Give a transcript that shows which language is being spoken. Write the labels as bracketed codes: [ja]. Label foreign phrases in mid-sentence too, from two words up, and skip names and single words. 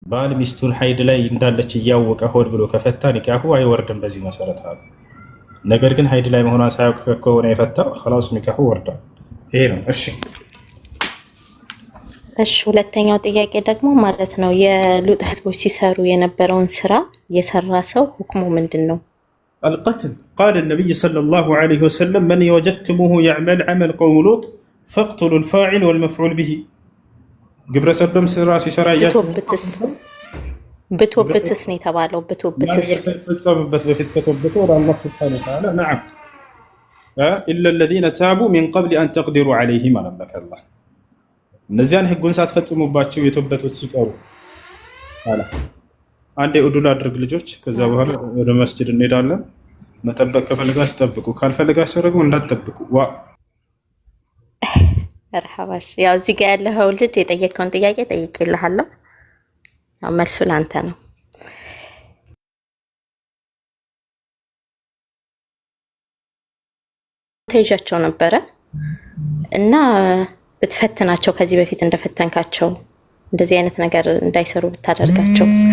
[am] ባል ሚስቱን ሀይድ ላይ እንዳለች እያወቀ ሆድ ብሎ ከፈታ ኒካሁ አይወርድም በዚህ መሰረት አሉ። ነገር ግን ሀይድ ላይ መሆኗን ሳያውቅ ከሆነ የፈታው ኸላስ ኒካሁ ወርዷል። ይሄ ነው። እሺ ሁለተኛው ጥያቄ ደግሞ ማለት ነው የሉጥ ህዝቦች ሲሰሩ የነበረውን ስራ የሰራ ሰው ሁክሙ ምንድን ነው? [ar] القتل قال النبي صلى الله عليه وسلم من وجدتموه يعمل عمل قوم لوط فاقتلوا الفاعل والمفعول به [am] ግብረ ሰዶም ስራ ሲሰራ ብትወብትስ ነው የተባለው። ብትወብትስ ፈጸመበት በፊት ከተወበተ ወደ አላህ [ar] سبحانه وتعالى [am] ነዓም [ar] إلا الذين تابوا من قبل أن تقدروا عليهم [am] አለመከ አላህ እነዚያን ህጉን ሳትፈጽሙባቸው የተወበቱት ሲቀሩ አላ አንዴ ኡዱል አድርግ ልጆች። ከዛ በኋላ ወደ መስጂድ እንሄዳለን። መጠበቅ ከፈልጋችሁ ጠብቁ፣ ካልፈልጋችሁ ደግሞ እንዳትጠብቁ። መርሐባሽ። ያው እዚህ ጋር ያለው ልጅ የጠየቀውን ጥያቄ ጠይቄልሃለሁ። ያው መልሱ ላንተ ነው። ተይዣቸው ነበረ እና ብትፈትናቸው ከዚህ በፊት እንደፈተንካቸው እንደዚህ አይነት ነገር እንዳይሰሩ ብታደርጋቸው።